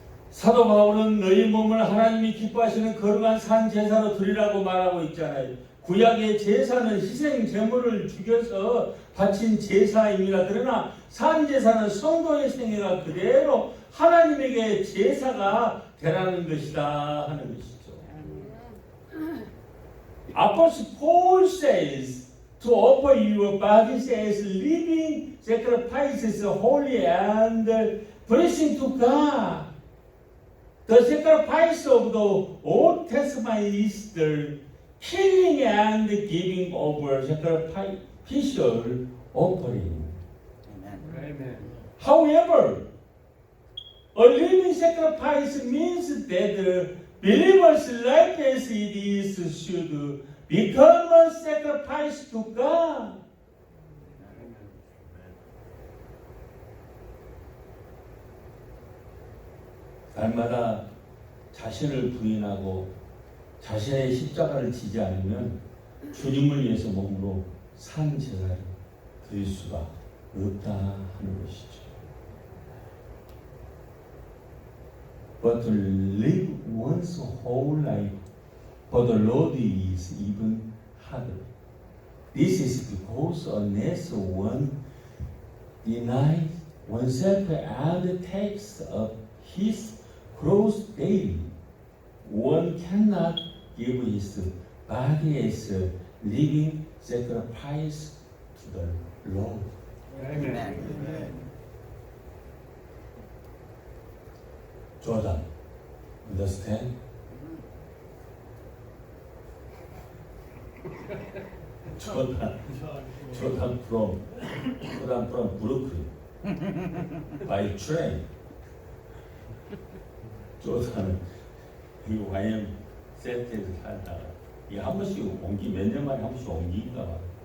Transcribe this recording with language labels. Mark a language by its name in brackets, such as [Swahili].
[Korean] 사도 바울은 너희 몸을 하나님이 기뻐하시는 거룩한 산 제사로 드리라고 말하고 있잖아요. 구약의 제사는 희생 제물을 죽여서 바친 제사입니다. 그러나 산 제사는 성도의 생애가 그대로 하나님에게 제사가 되라는 것이다 하는 것이죠. [English] Apostle Paul says to offer your bodies as living sacrifices, holy and pleasing to God. The sacrifice of the Old Testament is the killing and giving of sacrificial offering. Amen. However, a living sacrifice means that the believer's life as it is should become a sacrifice to God. [Korean] 날마다 자신을 부인하고 자신의 십자가를 지지 않으면 주님을 위해서 몸으로 산 제사를 드릴 수가 없다 하는 것이죠. [English] But to live one's whole life for the Lord is even harder. This is because unless one denies oneself and takes up his cross daily, one cannot give his body as a living sacrifice to the Lord. Amen. Jordan, understand? Jordan from Brooklyn by train. [Korean] 조단은 이 YM 센터에서 살다가 이게 한 번씩 몇 년 만에 한 번씩 옮기니까 봐.